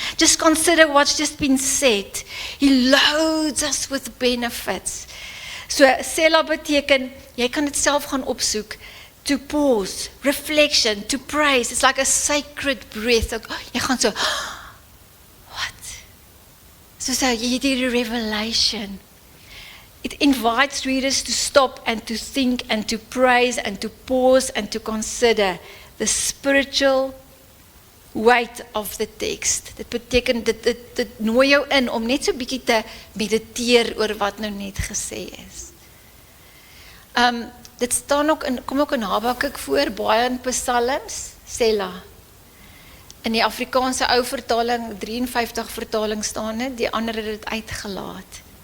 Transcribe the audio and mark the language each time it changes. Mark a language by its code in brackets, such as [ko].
[en] Just consider what's just been said. He loads us with benefits. [af] So, Selah beteken, jy kan dit self gaan opsoek, [en] to pause, reflection, to praise. It's like a sacred breath. [af] Jy gaan so, [en] what? [af] So jy het hierdie revelation. [en] It invites readers to stop and to think and to praise and to pause and to consider the spiritual weight of the text. [af] Dit beteken, dit nooi jou in om net so bietjie te mediteer oor wat nou net gesê is. Dit staan ook kom ook in Habakuk voor, baie in Psalms, Selah. In die Afrikaanse ou vertaling, 53 vertaling staan dit, die ander het dit uitgelaat.